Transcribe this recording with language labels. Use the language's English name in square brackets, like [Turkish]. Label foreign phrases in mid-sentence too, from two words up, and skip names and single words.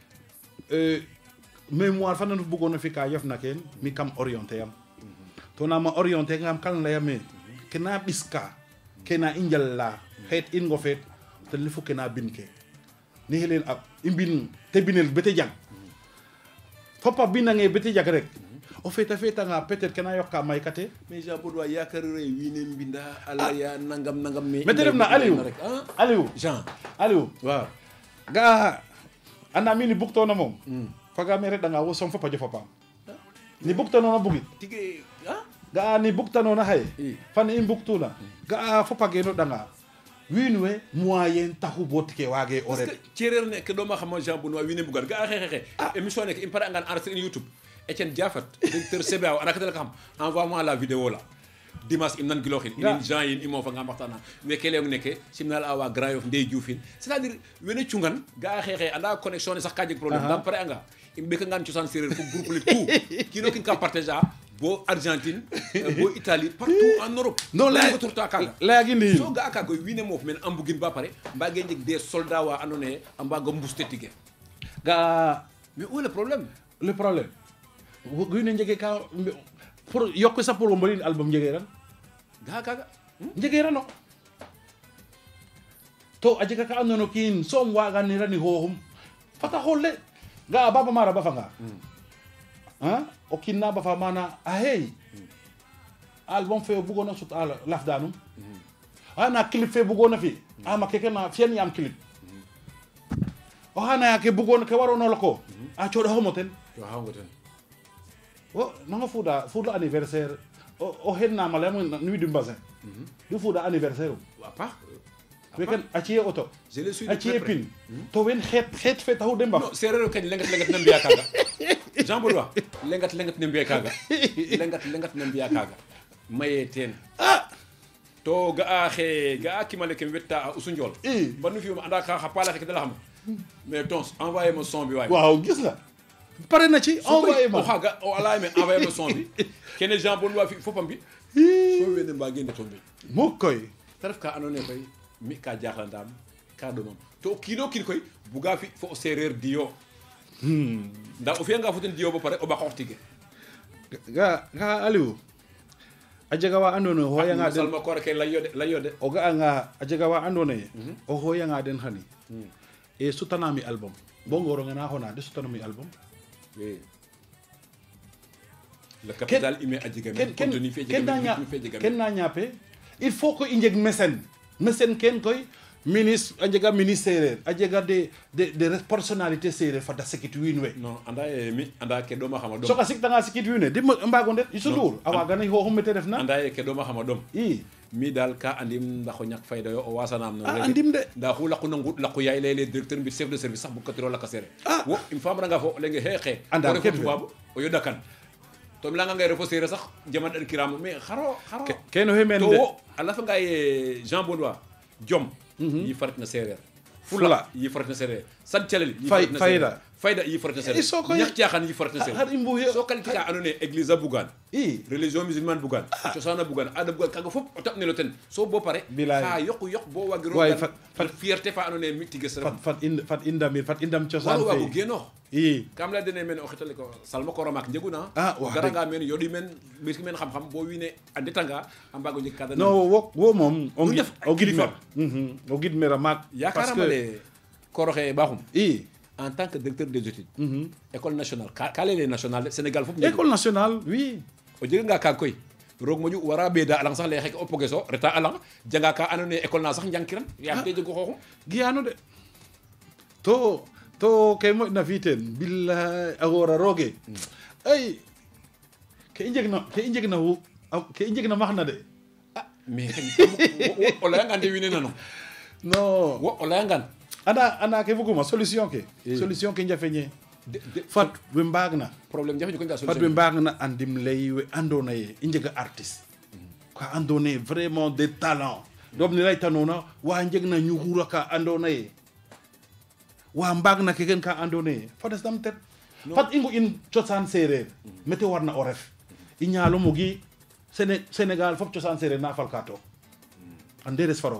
[Serer] mémoire fa nanu bëggoona fi ka yofna keen mi kam orienté yam to nama orienté ngam kan layame kena ɓiska kena i njala xeet in ngo feet ten refu kena bin ke ni xelen i mbin te binel bete jang fopa binange bete jag rek o feetanga peut-être kena yoqa may kate mais Jean Benoît yakarire wiine mbinda ala ya nangam mais te refna Aliou Jean Aliou waaw ga anda mi ni bugtona moom fagaame reɗanga wo som fopa jofa paam ni bugtanoona bugit tige ga'a ni bugtanoona xaye fan i mbugtuna ga'a fopa genoɗanga wiin we moyen taxu bo tike waage o ret parce que cereer ne ke ɗoma xama Jean Benoît wiin we mbugan ga'a xexe émission neke i pare angan enregistrer in YouTube Etienne Diafat directeur CBAO ana katala xam [French] envoie-moi la vidéo là [Serer] dimanche im nan giloxin inin Jean yin i moofanga mbaxtana weke leyong neke simnal a wa Grand Yoff Ndey Dioufine c'est-à-dire wene cungan ga'a xexe anda connexion ne sax ka jeg problème dam pare anga im ɓekangan cosaan séeréer fo groupe le tout kino kin ka partage a bo Argentine bo Italie [French] partout en Europe [Serer] non laya turta kaga layagi ndi so ga'a kaga wiine moof men a mbugin ba pare mbage njeg [French] des soldats [Serer] wa andoona yee a mbaaga mbuste tige ga'a [French] mais où est le problème [Serer] wiin we njege ka pour yoq sa pour o mbaɗin album njegeeran ga'a kaga njegeerano to a jega ka andoona kiin soom waaganirani xooxum fata xool le ga'a Baba Mara bafanga o kiin na bafa mana a hey album fe o bugoona sut a lafdanum na clip fe bugoona fi ama keke na fiyan yaam clip o xana ke bugoona ke waroona loko a cooɗaxomo ten o nanga fuuda anniversaire o xednama leyamo nuit du Mbassin du fuuda anniversaire weken a ciye auto a ciye pin to wen xeet fe taxu de mbaf sereer kañ lengat na mbiya kaga Jean Benoît lengat na mbiya kaga lengat na mbiya kaga maye teen to ga'a kimale kem wetta a Usu Njool banu fi anda ka xa pala ke dala xam mais [Wolof] tons envoyé ma son bi waay waaw gis nga pare na ci envoyé ma [Serer] o xaga o ala me [Wolof] envoyé ma son bi [Serer] kene Jean Benoît fi fopam bi so wende mba gende ton bi mo koy te ref ka andoona yee koy mi ka jaxlandaam ka ɗomam to kiino kiin koy buga fi fo o seereer diyo nda o fiyanga fo ten diyo bo pare o ɓaxoox tige ga Aliou a jega wa andoona yee o xooyanga den salma koor ke layo de o ga'anga a jega wa andoona yee o xooyanga den xani e sutanami album bo ngooronge na xona de sutanami album [French] le capital humain [Serer] a jega men contenu fe jega ken na ñaape [French] il faut que [Serer] i njeg mécène ken koy ministre a jega ministre séeréer a jega [French] des personnalité [Serer] séeréer fada sikit wiin we non anda ke ɗoma xama ɗom soka siktanga sikit wiin we de mbaago ndet Youssou Ndour a waagana xooxum mete refna anda ye ke ɗoma xama ɗom i mi dal ka andim ndax o ñak fayda yo o wasanaam no andim de nda xu laquna nguɗ laqu yaay leyele directeur mbi [French] chef de service [Serer] sax bukatiro laka seereer wo im famranga fo lenge xeexe anda refo tubaab o yodakan to im leyanga ngay refo séeréer sax jaman ɗan kiram mais xaro kene oxey meen to de wo a lafanga ye Jean Benoît jom yi farit na séeréer fula yi farit na séeréer san calel yi farit na fayda fayda yi forte sere Isokoy- ñak caaxaan yi forte sere har imbo yo so qualité ka anone église a bugan i religion musulmane bugan cosana bugan ada bugan kaga fop o tap ne lo ten so bo pare Bilaay. ha yok bo wagiro Waay, gan fat- fierté fa anone mi tige sere fat indam cosaan wala wago fe geno i kam la dene men o xetale ko salma ko romak njeguna Ah, wax garanga men yodi men biski men xam-xam bo wiine andetanga ambago njeg kada no wo moom o [Wolof] Nu def [Serer] o gid kilifa. mer o gid mer a maak yakarama le koroxe baxum i [French] en tant que directeur des études école nationale ka lele nationale Sénégal fop école nationale oui [Serer] o jega nga kaag koy roog moƴu wara ɓeeda alang sax lay xeke o pogeso reta alang janga ka ando naye école na sax njangkiran yaam te jego xooxum giyano de to ke moƴna fi teen billahi a woora rooge ay ke i njegna wu ke i njegna maxna de mais o leyangan de wiin we nano non wo o leyangan anda ke buguma solution ke njafeñe fat we mbaagna problème jafe ko nda fat we mbaagna a ndimlay we andoona ye i njega artiste ka andoona ye [French] vraiment des talents [Serer] doom ne laytanoona wa njegna ñuxura ka andoona ye wa mbaagna ke ken ka andoona ye fat es dam tet fat i ngu in cosaan seereer mete warna o ref i ñaalomugi Sénégal fop cosaan seereer na falka to ande res fa roog